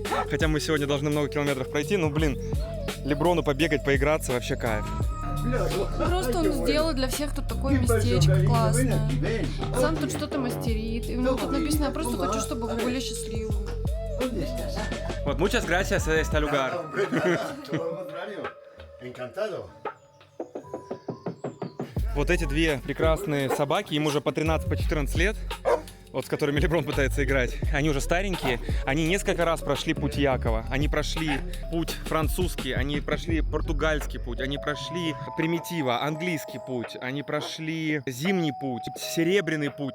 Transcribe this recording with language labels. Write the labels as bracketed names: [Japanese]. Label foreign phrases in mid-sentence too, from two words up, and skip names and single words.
[Russian] Хотя мы сегодня должны много километров пройти. Ну, блин, Леброну побегать, поиграться, вообще кайф. Просто он сделал для всех тут такое местечко классное. Сам тут что-то мастерит. И у него тут написано: я просто хочу, чтобы вы были счастливы. Вот, [Spanish] muchas gracias a este lugar. [Russian] Вот эти две прекрасные собаки, им уже по 13-14 лет, вот с которыми Леброн пытается играть. Они уже старенькие, они несколько раз прошли путь Якова, они прошли путь французский, они прошли португальский путь, они прошли примитива, английский путь, они прошли зимний путь, серебряный путь.